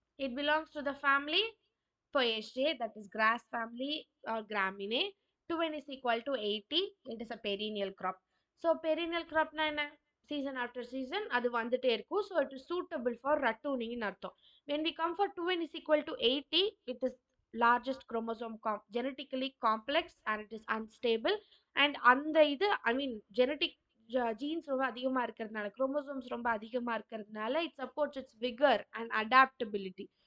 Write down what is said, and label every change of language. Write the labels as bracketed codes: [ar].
[en] It belongs to the family Poaceae, that is grass family or Graminae. 2n is equal to 80. It is a perennial crop. So perennial crop [ta] na enna? Season after season அது வந்துட்டே இருக்கும். [en] So it is suitable for rattooning in [ta] அர்த்தம். [en] When we come for 2n is equal to 80, it is largest chromosome genetically complex and it is unstable. And அந்த இது I mean genetic genes [ta] ரொம்ப அதிகமா இருக்கிறதுனால [en] chromosomes ரொம்ப அதிகமா இருக்கிறதுனால it supports its vigor and adaptability.